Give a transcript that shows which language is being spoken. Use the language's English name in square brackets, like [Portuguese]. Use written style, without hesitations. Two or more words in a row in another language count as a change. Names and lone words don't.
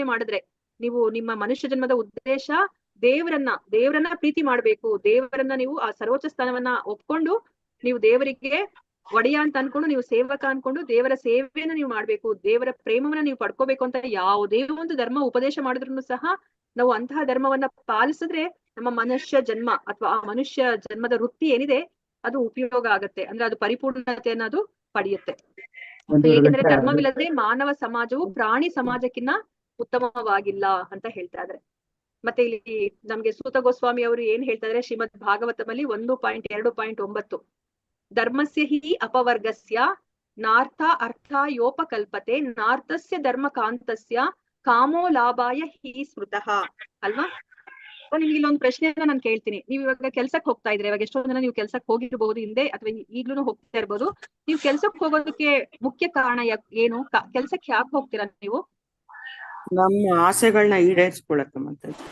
[Kannada] ಮಾಡಿದ್ರೆ, ನೀವು ನಿಮ್ಮ ಮನುಷ್ಯ ಜನ್ಮದ ಉದ್ದೇಶ ದೇವರನ್ನ ಪ್ರೀತಿ ಮಾಡ್ಬೇಕು, ದೇವರನ್ನ ನೀವು ಆ ಸರ್ವೋಚ್ಚ ಸ್ಥಾನವನ್ನ ಒಪ್ಕೊಂಡು ನೀವು ದೇವರಿಗೆ ಒಡೆಯ ಅಂತ ಅನ್ಕೊಂಡು, ನೀವು ಸೇವಕ ಅನ್ಕೊಂಡು ದೇವರ ಸೇವೆಯನ್ನ ನೀವು ಮಾಡ್ಬೇಕು, ದೇವರ ಪ್ರೇಮವನ್ನ ನೀವು ಪಡ್ಕೋಬೇಕು ಅಂತ ಯಾವುದೇ ಒಂದು ಧರ್ಮ ಉಪದೇಶ ಮಾಡಿದ್ರು ಸಹ ನಾವು ಅಂತಹ ಧರ್ಮವನ್ನ ಪಾಲಿಸಿದ್ರೆ ನಮ್ಮ ಮನುಷ್ಯ ಜನ್ಮ ಅಥವಾ ಆ ಮನುಷ್ಯ ಜನ್ಮದ ವೃತ್ತಿ ಏನಿದೆ ಅದು ಉಪಯೋಗ ಆಗತ್ತೆ. ಅಂದ್ರೆ ಅದು ಪರಿಪೂರ್ಣತೆಯನ್ನ ಅದು ಪಡೆಯುತ್ತೆ. ಏಕೆಂದ್ರೆ ಧರ್ಮವಿಲ್ಲದೆ ಮಾನವ ಸಮಾಜವು ಪ್ರಾಣಿ ಸಮಾಜಕ್ಕಿಂತ ಉತ್ತಮವಾಗಿಲ್ಲ ಅಂತ ಹೇಳ್ತಾ ಇದ್ದಾರೆ. ಮತ್ತೆ ಇಲ್ಲಿ ನಮ್ಗೆ ಸೂತ ಗೋಸ್ವಾಮಿ ಅವರು ಏನ್ ಹೇಳ್ತಾ ಇದಾರೆ, ಶ್ರೀಮದ್ ಭಾಗವತಮಲ್ಲಿ 1.2.9 [Sanskrit] ಧರ್ಮಸ್ಯ ಹಿ ಅಪವರ್ಗಸ್ಯ ನಾರ್ಥ ಅರ್ಥಯೋಪಕಲ್ಪತೆ ನಾರ್ಥಸ್ಯ ಧರ್ಮ ಕಾಂತಸ್ಯ ಕಾಮೋ ಲಾಭಾಯ ಹಿ ಸ್ಮೃತಃ ಅಲ್ವಾ. [Kannada] ನಿಮ್ಗೆ ಇಲ್ಲೊಂದು ಪ್ರಶ್ನೆಯನ್ನ ನಾನು ಕೇಳ್ತೀನಿ. ನೀವು ಇವಾಗ ಕೆಲ್ಸಕ್ಕೆ ಹೋಗ್ತಾ ಇದ್ರೆ, ಇವಾಗ ಎಷ್ಟೋ ಜನ ನೀವು ಕೆಲ್ಸಕ್ಕೆ ಹೋಗಿರ್ಬಹುದು ಹಿಂದೆ ಅಥವಾ ಈಗ್ಲೂ ಹೋಗ್ತಾ ಇರ್ಬೋದು. ನೀವು ಕೆಲ್ಸಕ್ಕೆ ಹೋಗೋದಕ್ಕೆ ಮುಖ್ಯ ಕಾರಣ ಏನು? ಕೆಲ್ಸಕ್ಕೆ ಯಾಕೆ ಹೋಗ್ತೀರಾ ನೀವು? ನಮ್ಮ ಆಸೆಗಳನ್ನ ಈಡೇರಿಸ್ಕೊಳಕ್ಕೆ ಮತ್ತೆ